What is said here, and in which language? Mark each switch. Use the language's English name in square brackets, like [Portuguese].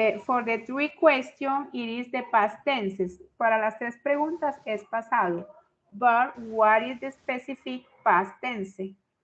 [English] For the 3 questions, it is the past tenses. [Spanish] Para las 3 preguntas es pasado. [English] But what is the specific past tense?